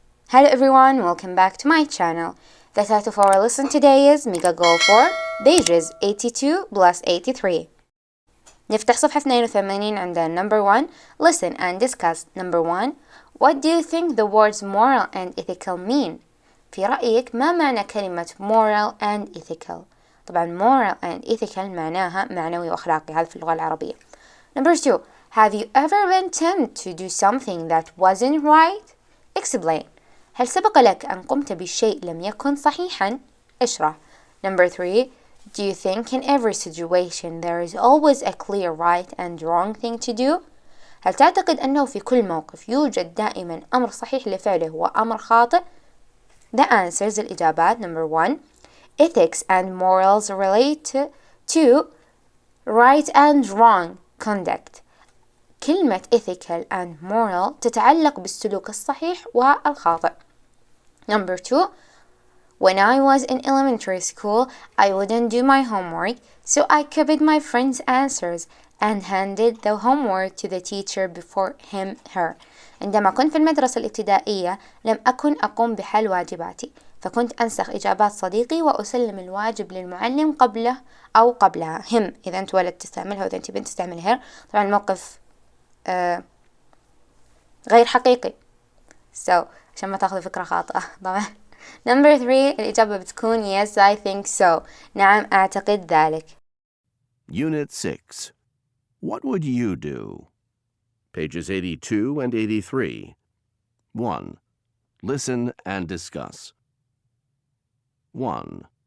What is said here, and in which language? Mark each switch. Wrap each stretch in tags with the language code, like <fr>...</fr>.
<en>Hello everyone, welcome back to my channel. The title of our lesson today is Mega Goal for pages 82 plus 83.</en> <ar>نفتح صفحة 82 عند</ar> <en>number 1. Listen and discuss. Number 1. What do you think the words moral and ethical mean?</en> <ar>في رأيك ما معنى كلمة</ar> <en>moral and ethical؟</en> <ar>طبعا moral and ethical معناها معنوي وأخلاقي، هذا في اللغة العربية.</ar> <en>Number 2. Have you ever been tempted to do something that wasn't right? Explain.</en> <ar>هل سبق لك أن قمت بشيء لم يكن صحيحا؟ اشرح.</ar> <en>Number 3. Do you think in every situation there is always a clear right and wrong thing to do?</en> <ar>هل تعتقد أنه في كل موقف يوجد دائما أمر صحيح لفعله وأمر خاطئ؟</ar> <en>The answers</en> <ar>الإجابات.</ar> <en>Number 1. Ethics and morals relate to right and wrong conduct.</en> <ar>كلمة</ar> <en>ethical and moral</en> <ar>تتعلق بالسلوك الصحيح والخاطئ.</ar> <en>Number 2. When I was in elementary school, I wouldn't do my homework, so I copied my friend's answers and handed the homework to the teacher before her.</en> <ar>عندما كنت في المدرسة الابتدائية لم أكن أقوم بحل واجباتي، فكنت أنسخ إجابات صديقي وأسلم الواجب للمعلم قبله أو قبلها. هم إذا أنت ولد تستعملها وإذا أنت بنت تستعملها. طبعا الموقف غير حقيقي، عشان ما تاخذ فكرة خاطئة طبعا.</ar> <en>Number 3</en> <ar>الإجابة بتكون</ar> <en>yes I think so.</en> <ar>نعم أعتقد ذلك.</ar> <en>Unit 6. What would you do? Pages 82 and 83. 1. Listen and discuss. 1.</en>